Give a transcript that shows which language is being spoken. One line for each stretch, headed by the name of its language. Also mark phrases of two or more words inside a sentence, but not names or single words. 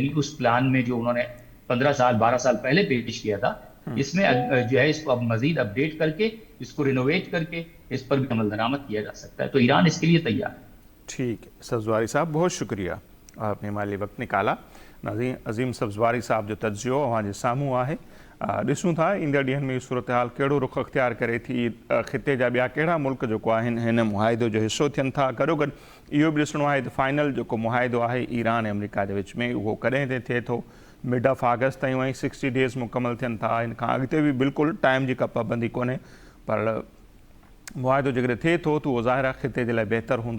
Urdu: یعنی اس پلان میں جو انہوں نے 15 سال 12 سال پہلے پیش کیا تھا، اس میں جو ہے اس کو اب مزید اپ ڈیٹ کر کے اس کو رینوویٹ کر کے اس پر بھی عمل درآمد کیا جا سکتا ہے. تو ایران اس کے لیے تیار ہے. ٹھیک ہے سبزواری صاحب، بہت شکریہ، آپ نے ہمارے لیے وقت نکالا. ناظرین، عظیم سبزواری صاحب
Sindhi: جو تجزیو وہاں جو ساموں ہے، ॾिसूं था ईंदड़ ॾींहंनि में सूरत-हाल कहिड़ो रुख अख़्तियार करे थी, ख़िते जा ॿिया कहिड़ा मुल्क जेको आहिनि हिन मुआहिदे जो हिसो थियनि था. गॾोगॾु इहो बि ॾिसणो आहे त फाइनल जेको मुआहिदो आहे ईरान ऐं अमेरिका जे विच में उहो कॾहिं ते थिए थो.
English: mid of August
Sindhi: ताईं ऐं 60 डेज़ मुकमल थियनि था. हिन खां अॻिते बि बिल्कुलु टाइम जी का पाबंदी कोन्हे, पर मुआहिदो जेकॾहिं थिए थो त उहो ज़ाहिर आहे ख़िते जे लाइ बहितर हूंदो.